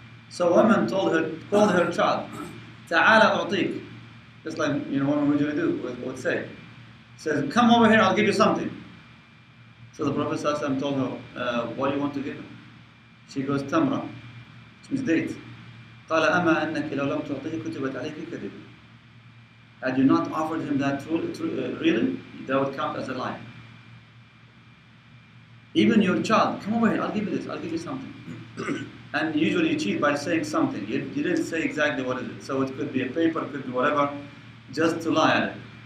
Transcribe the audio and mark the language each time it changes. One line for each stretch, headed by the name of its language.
English: So a woman called her child,
Arabic: Ta'ala u'tik.
English: Just like, what would you do? Would say. Says, come over here, I'll give you something. So the Prophet ﷺ told her, what do you want to give him? She goes, tamra, which means date.
Arabic: قال أما أنك لو لم تعطيه كتبت عليك كذب.
English: Had you not offered him that really, that would count as a lie. Even your child, come over here, I'll give you this, I'll give you something. And usually you cheat by saying something. You didn't say exactly what is it. So it could be a paper, it could be whatever, just to lie at it.